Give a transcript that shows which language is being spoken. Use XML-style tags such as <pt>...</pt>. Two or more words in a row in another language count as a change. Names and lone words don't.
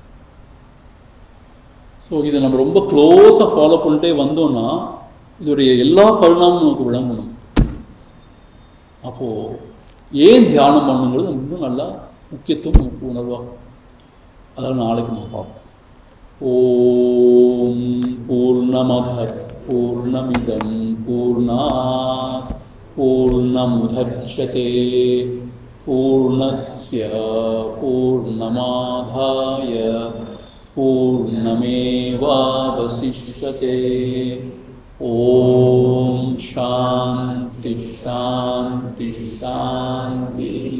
<ta>ஸோ இதை நம்ம ரொம்ப</ta> <en>closely follow</en> <ta>பண்ணிட்டே வந்தோம்னா இதோடைய எல்லா பரிணாமமும் நமக்கு விளங்கணும். அப்போது ஏன் தியானம் பண்ணுங்கிறது இன்னும் நல்லா முக்கியத்துவம் நமக்கு உணர்வாகும். அதனால் நாளைக்கு நம்ம பார்ப்போம்.</ta> <sa>ॐ पूर्णमद पूर्णमिदम् पूर्णात् पूर्णमुदच्यते पूर्णस्य पूर्णमादाय पूर्णमेवावशिष्यते. ॐ शान्ति शान्ति शान्ति.</sa>